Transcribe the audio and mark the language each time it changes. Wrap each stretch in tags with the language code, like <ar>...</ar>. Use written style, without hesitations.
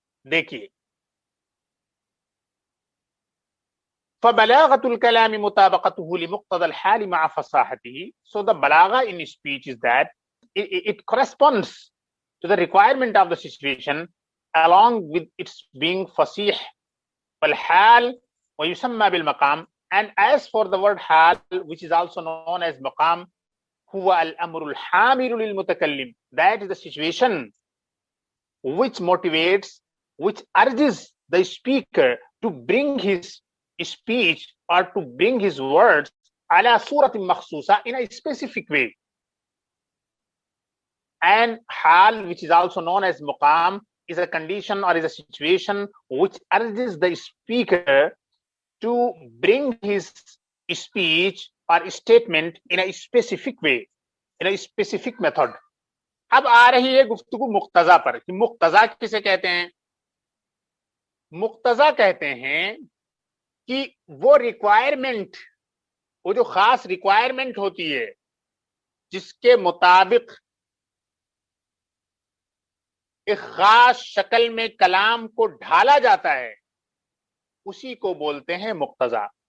<ar>دیکھیے، فبلاغت الكلام مطابقته لمقتضى الحال مع فصاحته.</ar> <en>So the balagha in speech is that it corresponds to the requirement of the situation along with its being fasih</en> <ar>والحال ويسمى بالمقام.</ar> <en>And as for the word حال, which is also known as مقام,</en> <ar>هو الأمر الحامل للمتكلم.</ar> <en>That is the situation which motivates, which urges the speaker to bring his speech or to bring his words</en> <ar>على صورة مخصوصة,</ar> <en>in a specific way. And حال, which is also known as مقام, is a condition or is a situation which urges the speaker to bring his speech or statement in a specific way, in a specific method.</en> <ur>اب آ رہی ہے گفتگو مقتضا پر کہ مقتضا کسے کہتے ہیں؟ مقتضا کہتے ہیں کہ وہ ریکوائرمنٹ، وہ جو خاص ریکوائرمنٹ ہوتی ہے جس کے مطابق ایک خاص شکل میں کلام کو ڈھالا جاتا ہے، اسی کو بولتے ہیں مقتضا.</ur>